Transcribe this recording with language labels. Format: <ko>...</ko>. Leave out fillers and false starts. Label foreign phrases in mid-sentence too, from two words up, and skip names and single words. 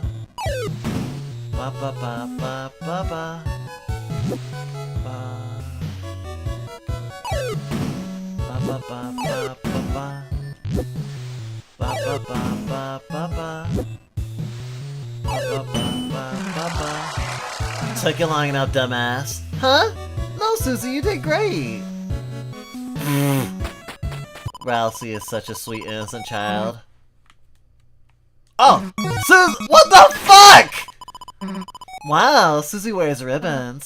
<en>Ba ba ba ba ba ba. Ba ba ba ba ba. Ba ba ba ba ba ba. Ba ba ba ba ba. Took it long enough, dumbass. Huh? No, Susie, you did great. Ralsei is such a sweet, innocent child. Oh! Susie! What the fuck?! Wow, Susie wears ribbons.</en>